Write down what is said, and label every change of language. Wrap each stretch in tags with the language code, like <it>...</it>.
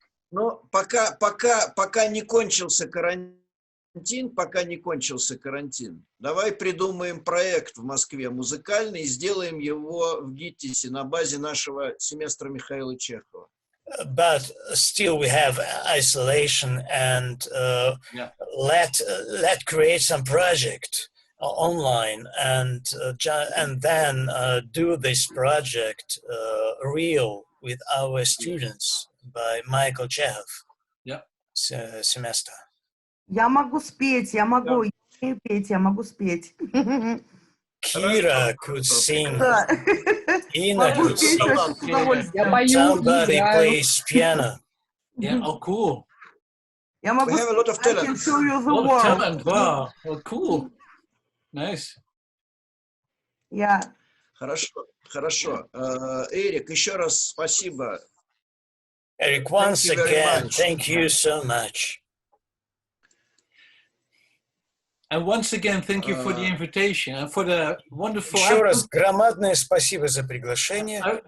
<ru>Но пока не кончился карантин, давай придумаем проект в Москве музыкальный и сделаем его в ГИТИСе на базе нашего семестра Михаила Чехова.</ru> <en>But still we have isolation and let create some project online and then do this project real with our students by Michael Chehov. Yeah. Semester.</en> <ru>Я могу спеть, я могу петь, я могу спеть.</ru> <en>Kira could sing.</en> <ru>Да.</ru> <en>Ina could sing. Somebody plays piano. Yeah, oh, cool.</en> <ru>Я могу</ru> <en>We have a lot of I can talent. show you the Oh, world. talent, wow. Oh, cool. Nice. Yeah.</en> <ru>Хорошо. Эрик, еще раз спасибо.</ru> <en>Eric, once again, thank you so much. And once again, thank you for the invitation and for the wonderful...</en> <ru>Еще раз громадное спасибо за приглашение.</ru>